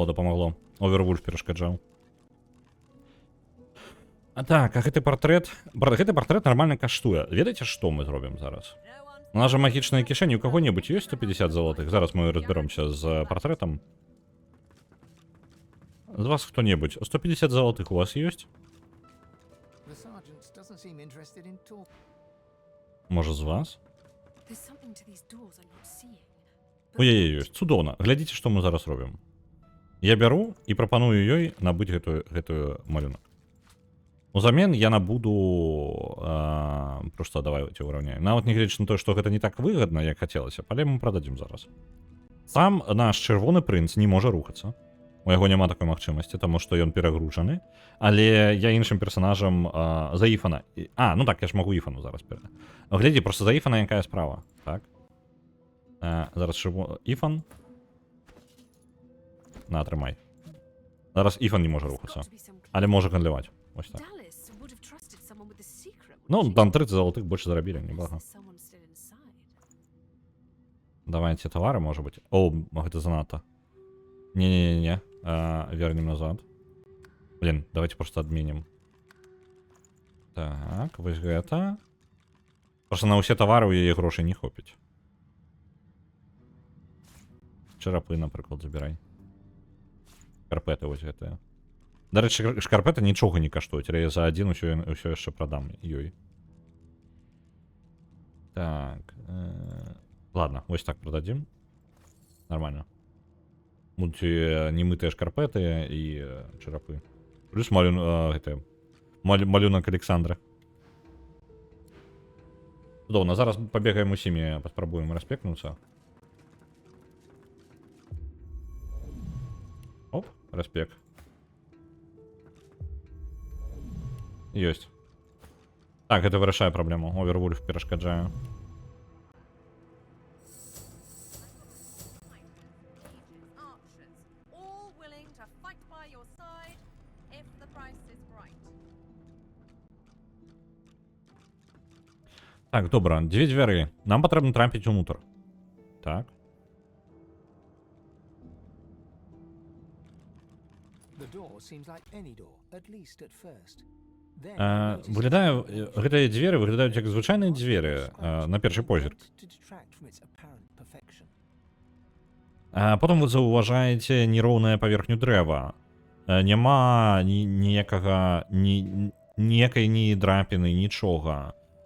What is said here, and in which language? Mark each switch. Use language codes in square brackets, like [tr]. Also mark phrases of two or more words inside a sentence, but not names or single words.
[be] Овервульф перашкаджаў. Так, а гэты партрэт нармальна каштуе. Ведаеце, што мы зробім зараз? У нас жа магічныя кішэні, у каго-небудзь ёсць 150 залатых? Зараз мы разберомся з партрэтам. З вас хто-небудзь. 150 залатых у вас ёсць? [en] The sergeant doesn't seem interested in talk. [be] Можа, з вас? [en] There's something to these doors I'm not seeing. [be] У яе ёсць. Цудоўна. Глядзіце, што мы зараз робім. Я бяру і прапаную ёй набыць гэтую малюнак. Узамен я набуду... [ru] Просто давайте уравняем. [be] Нават не глядзячы на то, што гэта не так выгадна, як хацелася, але мы прададзім зараз. Сам наш чырвоны прынц не можа рухацца. У яго няма такой магчымасці, таму што ён перагружаны. Але я іншым персонажам за Іфана. Ну так, я ж магу Іфану зараз глядзі, просто за Іфана якая справа. Так. Зараз Іфан. На, трымай. Зараз Іфан не можа рухацца. Але можа гандляваць. Ось так. [en] Dallas would have trusted someone with a secret. [be] Ну, там 30 [ru] золотых больше [be] зарабілі, неблага. [en] Someone still inside. [ru] Давайте товары, может быть. О, [be] гэта занадто. Не-не-не-не. Вернем назад. [ru] Блин, давайте просто отменим. [be] Так, вось гэта. Просто на ўсе тавары у яе грошай не хопіць. Чарапы, напрыклад, забірай. Шкарпеты вось гэтыя. Дарэчы, шкарпеты нічога не каштуюць, але я за адзін усё яшчэ прадам ёй. Так. Ладно, вось так продадим. [ru] Нормально. Будут немытые шкарпеты и чарапы. [be] Плюс малюнок Александра. [ru] Удобно. [be] Зараз побегаем усімі, паспрабуем распекнуться. Оп, распек. Ёсць. Так, это вырашае праблему. Овервульф перашкаджае. [en] Archers, all willing to fight by your side if the price is right. [be] Так, добра, две дзвяры. Нам патрэбна трапіць унутр. Так. [en] The door seems like any door, at least at first. [be] Выглядае, гэтыя дзверы выглядаюць як звычайныя дзверы на першы позірк. Потым вы заўважаеце нероўная паверхню дрэва. Няма ніякай ні драпіны, нічога.